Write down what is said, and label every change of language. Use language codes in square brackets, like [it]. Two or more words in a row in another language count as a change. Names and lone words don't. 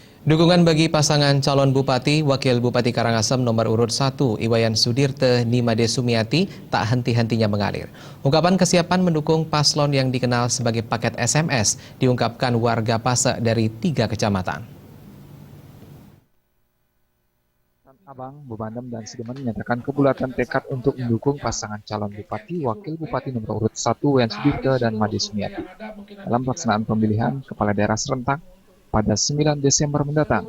[id] Dukungan bagi pasangan calon Bupati, Wakil Bupati Karangasem nomor urut 1, Iwayan Sudirte Nimade Sumiati, tak henti-hentinya mengalir. Ungkapan kesiapan mendukung paslon yang dikenal sebagai paket SMS diungkapkan warga Pasek dari 3 kecamatan. Abang, Bebandem, dan Sidemen menyatakan kebulatan tekad untuk mendukung pasangan calon Bupati, Wakil Bupati nomor urut 1, Iwayan Sudirte dan Nimade Sumiati dalam pelaksanaan pemilihan Kepala Daerah serentak pada 9 Desember mendatang.